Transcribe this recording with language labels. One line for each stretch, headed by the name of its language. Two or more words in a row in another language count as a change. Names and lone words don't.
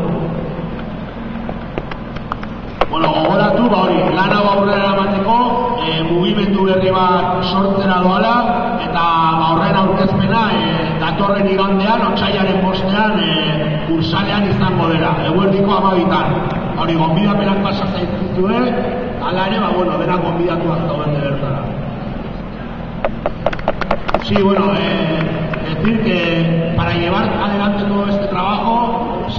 Basque: Gogoratu, lan hau aurrera eramateko mugimendu berri bat sortzera doala eta horren aurkezpena datorren igandean, otsailaren 5ean Ursalean izango dela, eguerdiko 12:00. Gonbidapenak pasa zaizkizue, hala ere, dena gonbidatuak dauden de bertara.
Spanish: Sí, decir que para llevar adelante todo este trabajo